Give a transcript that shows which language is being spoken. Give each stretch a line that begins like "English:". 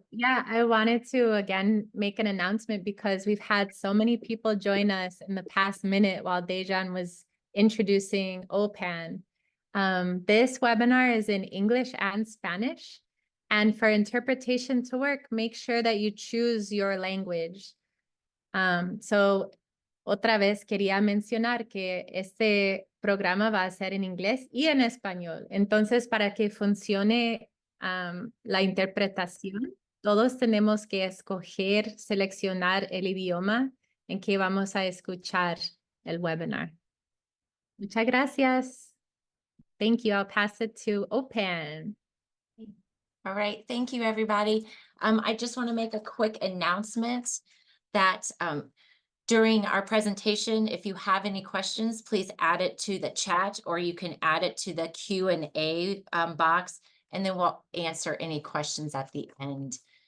English: Yeah, I wanted to again make an announcement because we've had so many people join us in the past minute while Dejan was introducing OPAN. This webinar is in English and Spanish. And for interpretation to work, make sure that you choose your language.
Spanish: So, otra vez quería mencionar que este programa va a ser en inglés y en español. Entonces, para que funcione la interpretación, todos tenemos que escoger, seleccionar el idioma en que vamos a escuchar el webinar. Muchas gracias.
English: Thank you. I'll pass it to OPAN. All right. Thank you, everybody. I just want to make a quick announcement that during our presentation, if you have any questions, please add it to the chat, or you can add it to the Q&A box, and then we'll answer any questions at the end.